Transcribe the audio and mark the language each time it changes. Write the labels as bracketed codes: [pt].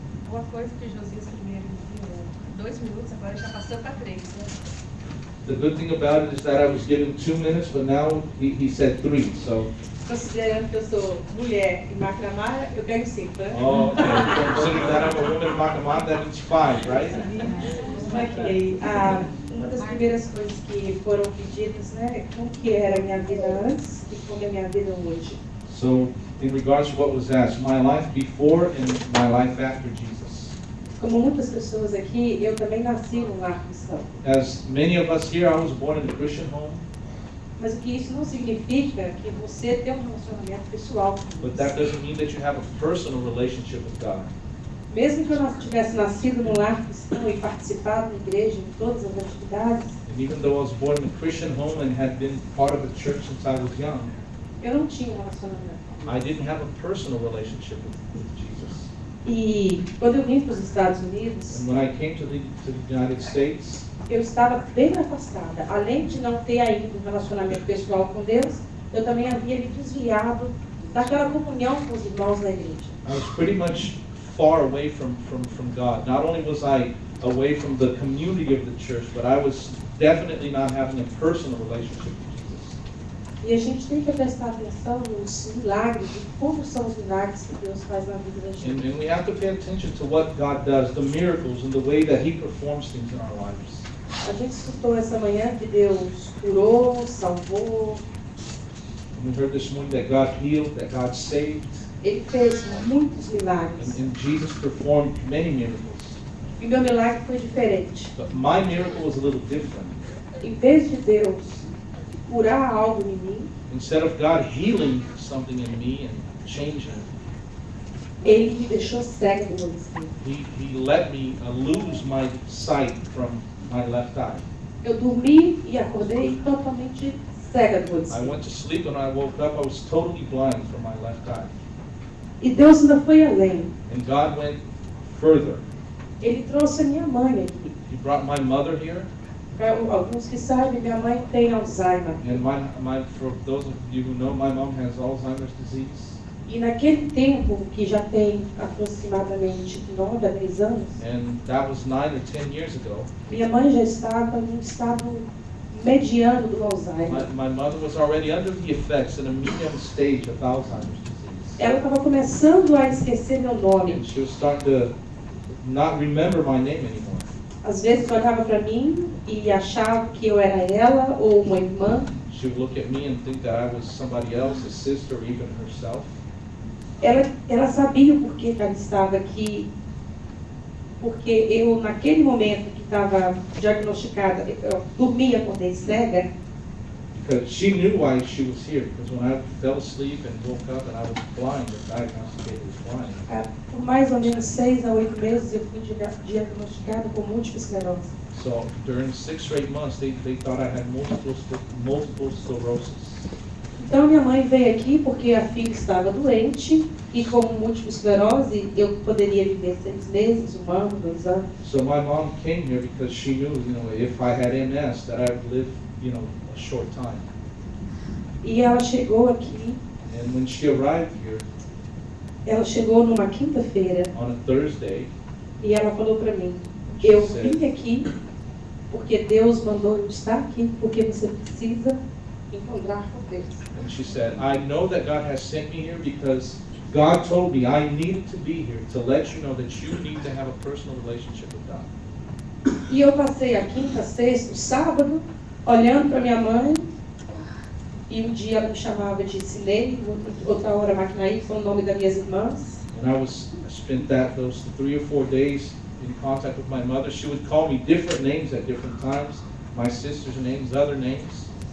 [pt] Uma coisa que Josias primeiro me 2 minutos, agora já passou para 3, né? [en] The good thing about it is that I was given 2 minutes, but now he said 3. So, [pt] Considerando que eu sou mulher e macramara, eu ganho 5, né? [en] oh, okay. So considering that I'm a woman in Makamad, that it's 5, right? Ok. [pt] Uma das primeiras coisas que foram pedidas, né? Como que era a minha vida antes e como é a minha vida hoje. [en] So, in regards to what was asked, my life before and my life after Jesus. [pt] Como muitas pessoas aqui, eu também nasci num lar cristão. [en] As many of us here, I was born in a Christian home, [pt] Mas o que isso não significa que você tem um relacionamento pessoal com [en] but [pt] Deus. [en] that doesn't mean that you have a personal relationship with God. [pt] Mesmo que eu tivesse nascido num lar cristão e participado da igreja em todas as atividades, [en] And even though I was born in a Christian home and had been part of a church since I was young, [pt] eu não tinha um relacionamento. [en] I didn't have a personal relationship with Jesus. [pt] E quando eu vim para os Estados Unidos, [en] And when I came to the United States, [pt] eu estava bem afastada. Além de não ter ainda um relacionamento pessoal com Deus, eu também havia me desviado daquela comunhão com os irmãos da igreja. [en] I was pretty much far away from God. Not only was I away from the community of the church, but I was definitely not having a personal relationship with Jesus. [pt] E a gente tem que prestar atenção nos milagres e como são os milagres que Deus faz na vida da gente. [en] And we have to pay attention to what God does, the miracles and the way that He performs things in our lives. [pt] A gente escutou essa manhã que Deus curou, salvou, [en] And we heard this morning that God healed, that God saved, [pt] Ele fez muitos milagres. [en] and Jesus performed many miracles. [pt] E meu milagre foi diferente. [en] But my miracle was a little different. [pt] Em vez de Deus curar algo em mim, [en] Instead of God healing something in me and changing, [pt] Ele me deixou cega do olho esquerdo. [en] He let me lose my sight from my left eye. [pt] Eu dormi e acordei totalmente cega do olho [en] I [pt] esquerdo. [en] went to sleep and I woke up, I was totally blind from my left eye. [pt] E Deus ainda foi além. [en] And God went further. [pt] Ele trouxe a minha mãe aqui. [en] He brought my mother here, [pt] Para alguns que sabem, minha mãe tem Alzheimer. [en] and for those of you who know, my mom has Alzheimer's disease. [pt] E naquele tempo, que já tem aproximadamente 9 a 10 anos, [en] And that was 9 or 10 years ago. [pt] minha mãe já estava num estado mediano do Alzheimer. [en] My mother was already under the effects in a medium stage of Alzheimer's disease. [pt] Ela estava começando a esquecer meu nome. [en] And she was starting to not remember my name anymore. [pt] Às vezes olhava para mim e achava que eu era ela ou uma irmã. [en] She would look at me and think that I was somebody else, a sister, or even herself. [pt] Ela sabia o porquê que ela estava aqui. Porque eu, naquele momento que estava diagnosticada, eu dormia, acordei cega. [en] Because she knew why she was here. Because when I fell asleep and woke up and I was blind, the diagnosticated as blind. [pt] Por mais ou menos 6 a 8 meses eu fui diagnosticada com múltipla esclerose. [en] So during 6 or 8 months, they thought I had multiple sclerosis. [pt] Então minha mãe veio aqui porque a filha estava doente e como múltipla esclerose eu poderia viver 6 meses, 1 ano, 2 anos. [en] So my mom came here because she knew, if I had MS, that I would live, a short time. [pt] E ela chegou aqui, [en] And when she arrived here [pt] ela chegou numa quinta-feira [en] on a Thursday, [pt] e ela falou para mim, [en] she [pt] eu [en] said, [pt] vim aqui porque Deus mandou eu estar aqui, porque você precisa encontrar com Deus. [en] and she said, I know that God has sent me here because God told me I needed to be here to let you know that you need to have a personal relationship with God. [pt] E eu passei a quinta, sexta, o sábado, olhando para minha mãe, e um dia ela me chamava de Cinei, outra hora Maquinaí, que foi o nome das minhas irmãs. [en] And I spent those 3 or 4 days in contact with my mother. She would call me different names at different times, my sister's names, other names.